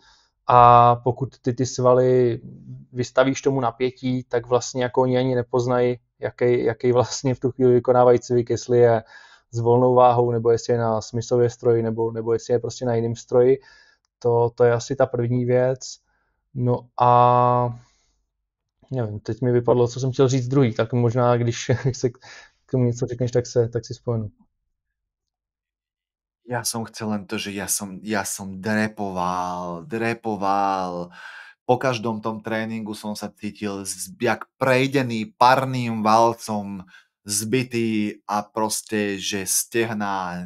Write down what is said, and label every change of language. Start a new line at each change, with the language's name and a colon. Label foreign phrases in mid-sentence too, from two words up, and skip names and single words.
Czech: A pokud ty svaly vystavíš tomu napětí, tak vlastně jako oni ani nepoznají, jaký vlastně v tu chvíli vykonávají cvik, jestli je s volnou váhou, nebo jestli je na smyslově stroji, nebo jestli je prostě na jiném stroji. To je asi ta první věc. No a nevím, teď mi vypadlo, co jsem chtěl říct druhý, tak možná, když se k tomu něco řekneš, tak si vzpomenu.
Slovak: Ja som chcel len to, že ja som drepoval. Po každom tom tréningu som sa cítil jak prejdený parným valcom, zbitý a proste, že stehná